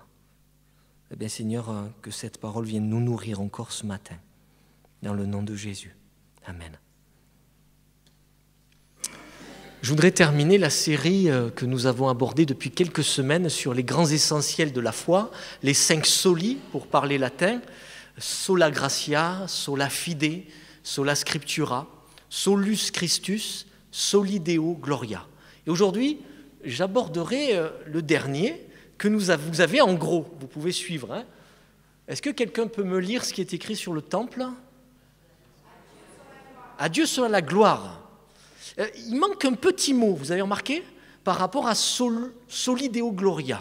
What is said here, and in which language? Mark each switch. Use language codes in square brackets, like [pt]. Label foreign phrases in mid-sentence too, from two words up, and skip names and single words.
[fr] Eh bien, Seigneur, que cette parole vienne nous nourrir encore ce matin, dans le nom de Jésus. Amen. Je voudrais terminer la série que nous avons abordée depuis quelques semaines sur les grands essentiels de la foi, les 5 soli, pour parler latin, [la] sola gratia, sola fide, sola scriptura, solus Christus, soli Deo gloria. [fr] Et aujourd'hui, j'aborderai le dernier, que vous avez en gros, vous pouvez suivre, Est-ce que quelqu'un peut me lire ce qui est écrit sur le temple? À Dieu soit la gloire. Il manque un petit mot, vous avez remarqué, par rapport à [la] Soli Deo Gloria.